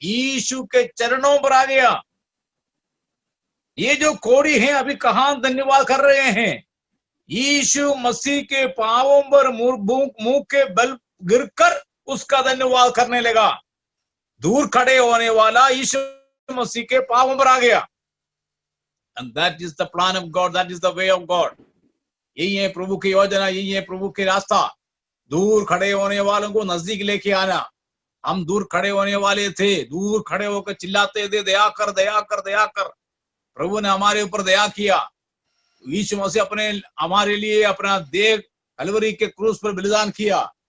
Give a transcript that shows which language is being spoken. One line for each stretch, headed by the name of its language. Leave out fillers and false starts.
Hindi: यीशु के चरणों पर आ गया। ये जो कोढ़ी हैं अभी कहां धन्यवाद कर रहे हैं? यीशु मसीह के पांवों पर मुंह के बल गिरकर उसका धन्यवाद करने लगा। दूर खड़े होने वाला यीशु मसीह के पांवों पर आ गया।
English: And that is the plan of God, that is the way of God.
Hindi: यही है प्रभु की योजना, यही है प्रभु के रास्ता। दूर खड़े होने वालों को नजदीक लेके आना। हम दूर खड़े होने वाले थे, दूर खड़े होकर चिल्लाते थे दया कर, दया कर, दया कर। प्रभु ने हमारे ऊपर दया किया। यीशु मसीह हमारे लिए अपना देह कलवरी के क्रूस पर बलिदान किया।